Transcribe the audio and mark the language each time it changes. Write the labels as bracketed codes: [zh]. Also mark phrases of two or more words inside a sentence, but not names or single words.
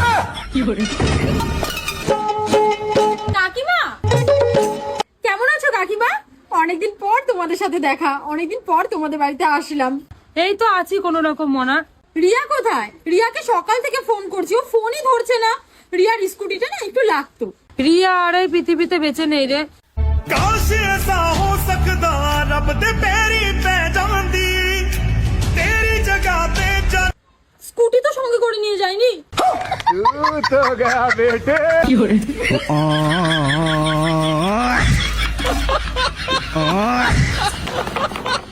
[bn] কাকিমা, কেমন আছো কাকিমা? অনেকদিন পর তোমাদের সাথে দেখা, অনেকদিন পর তোমাদের বাড়িতে আসলাম। এই তো আছি কোন রকম মনা। রিয়া কোথায়? রিয়াকে সকাল থেকে ফোন করছি, ও ফোনই ধরছে না। রিয়ার স্কুটিটা না একটু লাগতো। রিয়া আর এই পৃথিবীতে বেঁচে নেই রে। [pa] ਕਾਸ਼ ਐਸਾ ਹੋ ਸਕਦਾ ਰੱਬ ਦੇ ਪੈਰੀ ਪੈ ਜਾਂਦੀ ਤੇਰੀ ਜਗ੍ਹਾ ਤੇ ਜਾ [bn] স্কুটি তো সঙ্গে করে নিয়ে যায়নি। [hi] तो गया बेटे